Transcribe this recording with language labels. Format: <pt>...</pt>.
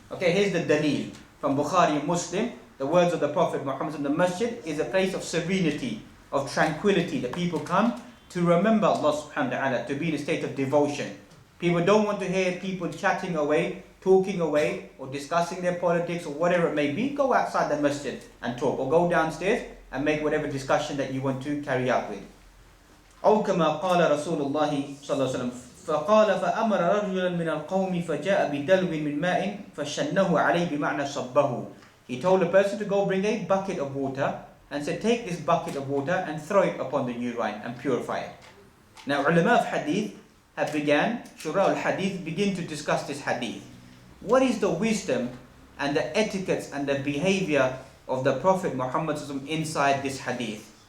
<en>Okay, here's the dalil from Bukhari and Muslim. The words of the Prophet Muhammad in the masjid is a place of serenity, of tranquility. The people come to remember Allah subhanahu wa ta'ala, to be in a state of devotion. People don't want to hear people chatting away, talking away, or discussing their politics or whatever it may be. Go outside the masjid and talk, or go downstairs and make whatever discussion that you want to carry out with.</en> <ar>أو كما قال رسول الله صلى الله عليه وسلم فقال فأمر رجلا من القوم فجاء بدلو من ماء فشنه عليه بمعنى صبه.</ar> <en>He told a person to go bring a bucket of water and said, take this bucket of water and throw it upon the urine and purify it. Now ulama of hadith have began,</en> <ar>shura al-hadith,</ar> <en>begin to discuss this hadith. What is the wisdom and the etiquettes and the behavior of the Prophet Muhammad inside this hadith?</en>